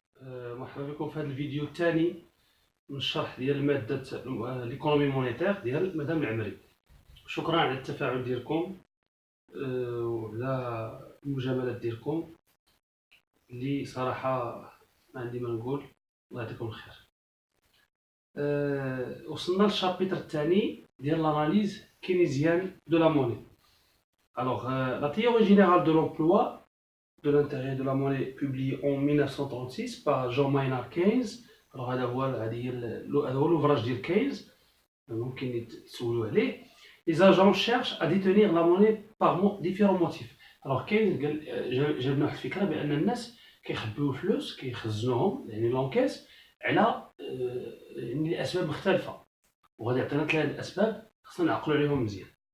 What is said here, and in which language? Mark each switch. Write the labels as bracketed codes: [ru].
[ar] مرحبا بكم في هذا الفيديو الثاني من الشرح ديال مادة ليكونومي مونيتير ديال مدام العمري. شكرا على التفاعل ديالكم وعلى المجاملات ديالكم اللي صراحة ما عندي ما نقول. الله يعطيكم الخير. وصلنا للشابيتر الثاني ديال [fr] l'analyse keynésienne de la monnaie. Alors, la théorie générale de l'emploi de l'intérêt de la monnaie publié en 1936 par John Maynard Keynes. [ar] Alors هذا هو l'ouvrage ديال Keynes ممكن تسولوا عليه. [fr] Les agents cherchent à détenir la monnaie par différents motifs. [ar] Alors Keynes جابنا واحد الفكره بان الناس كيخبيو الفلوس كيخزنوهم يعني لونكيس على يعني لاسباب مختلفه، وغادي يعطينا ثلاث الاسباب خصنا نعقلوا عليهم مزيان.